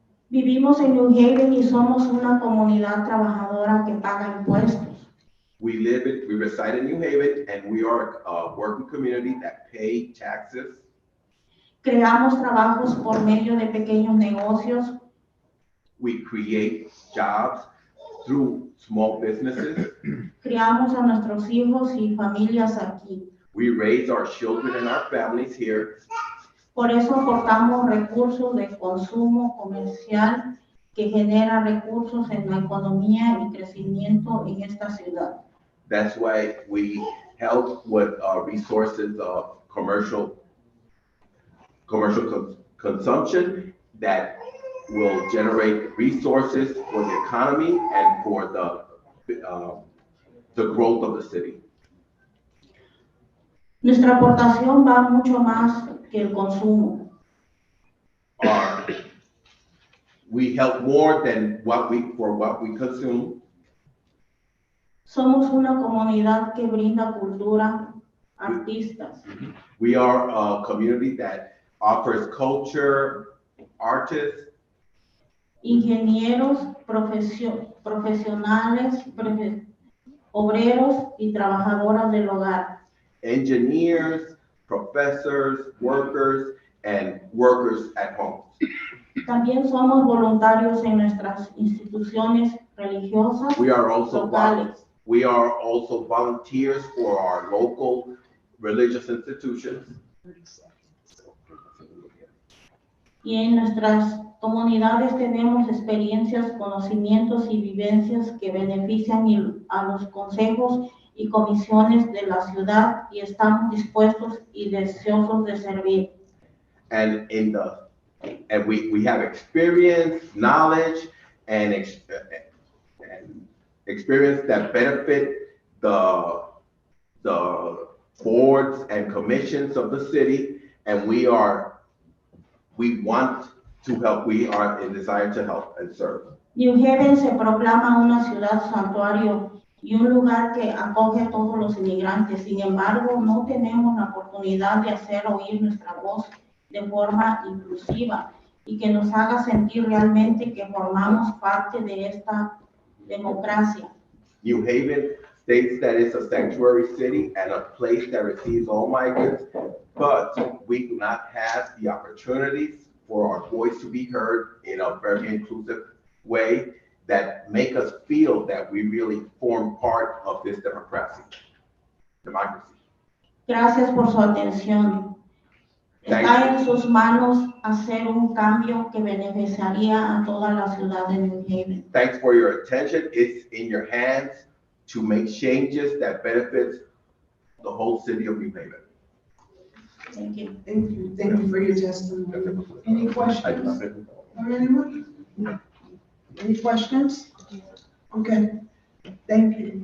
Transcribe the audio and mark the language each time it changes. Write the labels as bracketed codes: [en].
[es] Vivimos en New Haven y somos una comunidad trabajadora que paga impuestos. [en] We reside in New Haven, and we are a working community that pay taxes. [es] Creamos trabajos por medio de pequeños negocios. [en] We create jobs through small businesses. [es] Criamos a nuestros hijos y familias aquí. [en] We raise our children and our families here. [es] Por eso aportamos recursos de consumo comercial que genera recursos en la economía y crecimiento en esta ciudad. [en] That's why we help with resources of commercial consumption that will generate resources for the economy and for the growth of the city. [es] Nuestra aportación va mucho más que el consumo. [en] We help more than what we consume. [es] Somos una comunidad que brinda cultura, artistas. [en] We are a community that offers culture artists, [es] ingenieros, profesionales, obreros y trabajadoras del hogar. [en] engineers, professors, workers, and workers at home. [es] También somos voluntarios en nuestras instituciones religiosas [en] We are also [es] locales. [en] volunteers for our local religious institutions. [es] Y en nuestras comunidades tenemos experiencias, conocimientos y vivencias que benefician a los consejos y comisiones de la ciudad y estamos dispuestos y deseosos de servir. [en] And we have experience, knowledge, and experience that benefit the boards and commissions of the city, and we want to help. We are in desire to help and serve. [es] New Haven se proclama una ciudad santuario y un lugar que acoge a todos los inmigrantes. Sin embargo, no tenemos la oportunidad de hacer oír nuestra voz de forma inclusiva y que nos haga sentir realmente que formamos parte de esta democracia. [en] New Haven states that it's a sanctuary city and a place that receives all migrants, but we do not have the opportunities for our voice to be heard in a very inclusive way that make us feel that we really form part of this democracy. [es] Gracias por su atención. Está en sus manos hacer un cambio que beneficiaría a toda la ciudad de New Haven. [en] Thanks for your attention. It's in your hands to make changes that benefits the whole city of New Haven. Thank you. Thank you. Thank you for your testimony. Any questions? Or anyone? Any questions? Okay. Thank you.